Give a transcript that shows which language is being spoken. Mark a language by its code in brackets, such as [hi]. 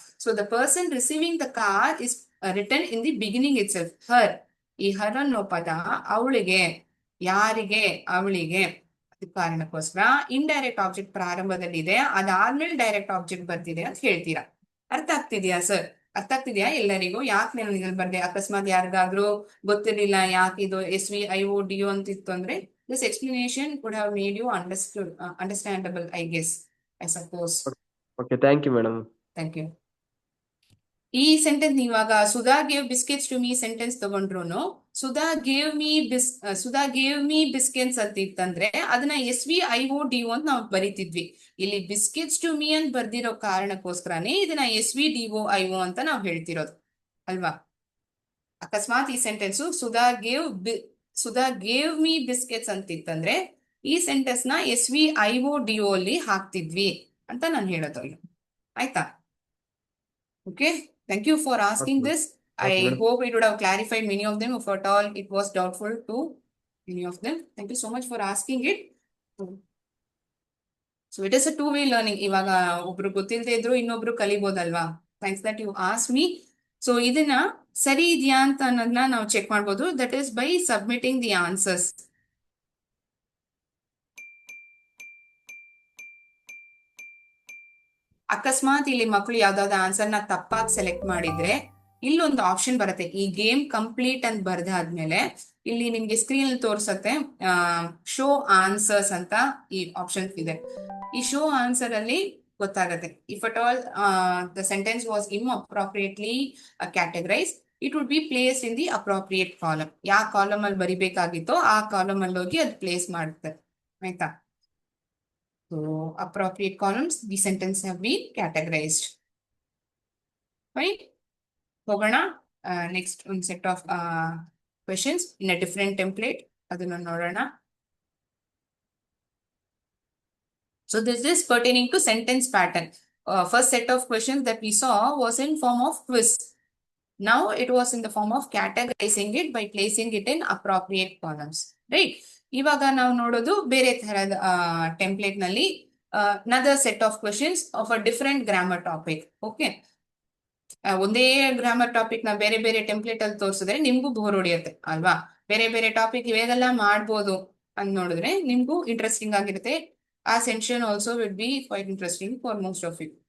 [en] So the person receiving the car is return in the beginning it self, Har. [kn] ಈ ಹರ್ ಅನ್ನೋ ಪದ ಅವಳಿಗೆ, ಯಾರಿಗೆ? ಅವಳಿಗೆ. ಕಾರಣಕ್ಕೋಸ್ಕರ ಇಂಡೈರೆಕ್ಟ್ ಆಬ್ಜೆಕ್ಟ್ ಪ್ರಾರಂಭದಲ್ಲಿ ಇದೆ, ಅದಾದ್ಮೇಲೆ ಡೈರೆಕ್ಟ್ ಆಬ್ಜೆಕ್ಟ್ ಬರ್ತಿದೆ ಅಂತ ಹೇಳ್ತೀರಾ. ಅರ್ಥ ಆಗ್ತಿದ್ಯಾ ಸರ್? ಅರ್ಥ ಆಗ್ತಿದ್ಯಾ ಎಲ್ಲರಿಗೂ? ಯಾಕೆ ನಾನು ಇದ್ರಲ್ಲಿ ಬರ್ದೆ? ಅಕಸ್ಮಾತ್ ಯಾರಿಗಾದ್ರೂ ಗೊತ್ತಿರ್ಲಿಲ್ಲ ಯಾಕೆ ಇದು SVIODO ಅಂತಿತ್ತು ಅಂದ್ರೆ [en] this explanation would have made you understandable, I guess, I suppose. Okay, thank you, madam. Thank you. [kn] ಈ ಸೆಂಟೆನ್ಸ್ ನೀವಾಗ [en] Sudha gave biscuits to me [kn] sentence ತಗೊಂಡ್ರು [en] Sudha gave me biscuits [kn] ಅಂತ ಇತ್ತಂದ್ರೆ ಅದನ್ನ SVIODO ಅಂತ ನಾವು ಬರೀತಿದ್ವಿ. ಇಲ್ಲಿ [en] biscuits to me [kn] ಅಂತ ಬರ್ದಿರೋ ಕಾರಣಕ್ಕೋಸ್ಕರನೇ ಇದನ್ನ SVDOIO ಅಂತ ನಾವು ಹೇಳ್ತಿರೋದು ಅಲ್ವಾ? ಅಕಸ್ಮಾತ್ ಈ sentence [en] Sudha gave me biscuits [kn] ಅಂತಿತ್ತಂದ್ರೆ ಈ ಸೆಂಟೆನ್ಸ್ ನ SVIODO ಅಲ್ಲಿ ಹಾಕ್ತಿದ್ವಿ ಅಂತ ನಾನು ಹೇಳೋದು. ಆಯ್ತಾ? [en] Okay, thank you for asking this. I hope it would have clarified many of them. If at all it was doubtful to many of them. Thank you so much for asking it. So it is a two-way learning. [kn] ಇವಾಗ ಒಬ್ರು ಗೊತ್ತಿಲ್ಲದೆ ಇದ್ರು ಇನ್ನೊಬ್ರು ಕಲಿಬಹುದಲ್ವಾ? [en] Thanks that you asked me. So [kn] ಇದನ್ನ ಸರಿ ಇದೆಯಾ ಅಂತ ಅನ್ನೋದನ್ನ ನಾವು ಚೆಕ್ ಮಾಡ್ಬೋದು. [en] That is by submitting the answers. [kn] ಅಕಸ್ಮಾತ್ ಇಲ್ಲಿ ಮಕ್ಕಳು ಯಾವ್ದಾವ್ದು ಆನ್ಸರ್ನ ತಪ್ಪಾಗಿ ಸೆಲೆಕ್ಟ್ ಮಾಡಿದ್ರೆ ಇಲ್ಲೊಂದು ಆಪ್ಷನ್ ಬರುತ್ತೆ, ಈ ಗೇಮ್ ಕಂಪ್ಲೀಟ್ ಅಂತ ಬರ್ದಾದ್ಮೇಲೆ ಇಲ್ಲಿ ನಿಮ್ಗೆ ಸ್ಕ್ರೀನ್ ತೋರಿಸತ್ತೆ ಶೋ ಆನ್ಸರ್ಸ್ ಅಂತ ಈ ಆಪ್ಷನ್ ಇದೆ. ಈ ಶೋ ಆನ್ಸರ್ ಅಲ್ಲಿ ಗೊತ್ತಾಗತ್ತೆ [en] If at all the sentence was inappropriately categorized, it would be place in the appropriate column. [kn] ಯಾವ ಕಾಲಮ್ ಅಲ್ಲಿ ಬರಿಬೇಕಾಗಿತ್ತೋ ಆ ಕಾಲಮ್ ಅಲ್ಲಿ ಹೋಗಿ ಅದು ಪ್ಲೇಸ್ ಮಾಡುತ್ತೆ. ಆಯ್ತಾ? [en] So appropriate columns, the sentence have been categorized. Right? [kn] ಹೋಗೋಣ ನೆಕ್ಸ್ಟ್ ಒಂದು [en] Set of questions in a different template. [kn] ಅದನ್ನ ನೋಡೋಣ. [en] So this is pertaining to sentence pattern. First set of questions that we saw was in form of quiz. Now it was in the form of categorizing it by placing it in appropriate columns. Right? [kn] ಇವಾಗ ನಾವು ನೋಡೋದು ಬೇರೆ ತರಹದ template ನಲ್ಲಿ [en] another set of questions of a different grammar topic. Okay? [kn] ಒಂದೇ grammar topic ನ ಬೇರೆ ಬೇರೆ ಟೆಂಪ್ಲೇಟ್ ಅಲ್ಲಿ ತೋರಿಸಿದ್ರೆ ನಿಮ್ಗೂ ಬೋರ್ ಹೊಡಿಯುತ್ತೆ ಅಲ್ವಾ? ಬೇರೆ ಬೇರೆ ಟಾಪಿಕ್ ಇವಾಗೆಲ್ಲ ಮಾಡ್ಬೋದು ಅಂತ ನೋಡಿದ್ರೆ ನಿಮ್ಗೂ ಇಂಟ್ರೆಸ್ಟಿಂಗ್ ಆಗಿರುತ್ತೆ. [en] ಆ section also will be quite interesting for most of you.